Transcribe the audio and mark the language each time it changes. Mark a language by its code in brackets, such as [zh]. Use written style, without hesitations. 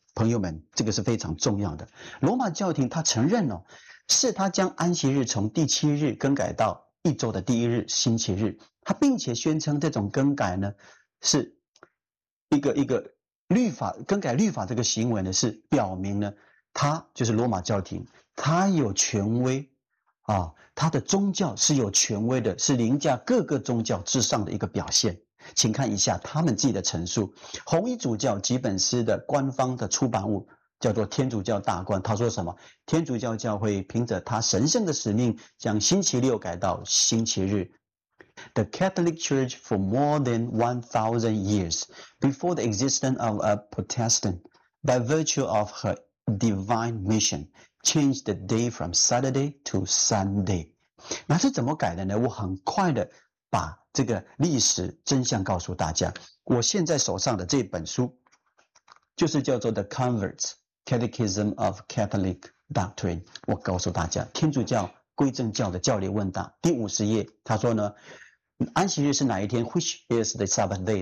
[zh] 朋友们，这个是非常重要的。罗马教廷他承认了，是他将安息日从第七日更改到一周的第一日星期日，他并且宣称这种更改呢，是一个律法更改律法这个行为呢，是表明呢，他就是罗马教廷，他有权威啊，他的宗教是有权威的，是凌驾各个宗教之上的一个表现。请看一下他们自己的陈述，红衣主教吉本斯的官方的出版物。叫做天主教大官，他说什么？天主教教会凭着他神圣的使命，将星期六改到星期日。 [en] The Catholic Church for more than 1,000 years before the existence of a Protestant, by virtue of her divine mission, changed the day from Saturday to Sunday. [zh] 那是怎么改的呢？我很快的把这个历史真相告诉大家。我现在手上的这本书，就是叫做 The Converts。 Catechism of Catholic Doctrine， 我告诉大家，天主教归正教的教理问答第50页，他说呢，安息日是哪一天 ？ [en] Which is the Sabbath day？